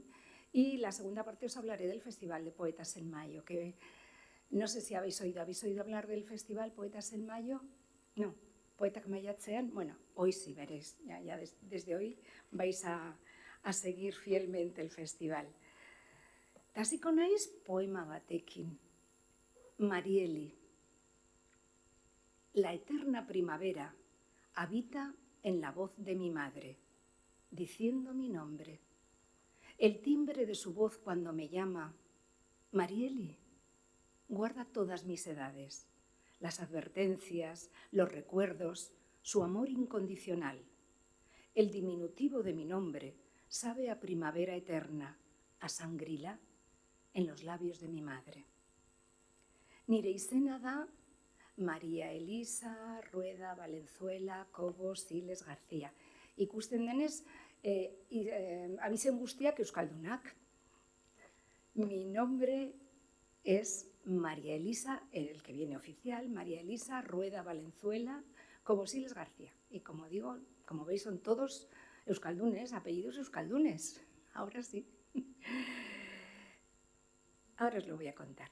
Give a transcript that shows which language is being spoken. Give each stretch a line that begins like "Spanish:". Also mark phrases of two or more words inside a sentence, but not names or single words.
Spanish: Y la segunda parte os hablaré del Festival de Poetas en Mayo, que no sé si habéis oído hablar del Festival Poetas en Mayo. No,
Basque: Poetak Maiatzean,
Spanish: hoy sí veréis, ya desde hoy vais a a seguir fielmente el festival.
Basque: Hasiko naiz poema batekin, Marieli.
Spanish: La eterna primavera habita en la voz de mi madre, diciendo mi nombre. El timbre de su voz cuando me llama, Marieli, guarda todas mis edades, las advertencias, los recuerdos, su amor incondicional. El diminutivo de mi nombre sabe a primavera eterna, a sangrila en los labios de mi madre.
Basque: Nire izena da María Elisa Rueda Valenzuela Cobo Siles García. Ikusten denez, abizen guztiak euskaldunak.
Spanish: Mi nombre es María Elisa, el que viene oficial, María Elisa Rueda Valenzuela Cobo Siles García. Y como digo, como veis, son todos euskaldunes, apellidos euskaldunes. Ahora sí. Ahora os lo voy a contar.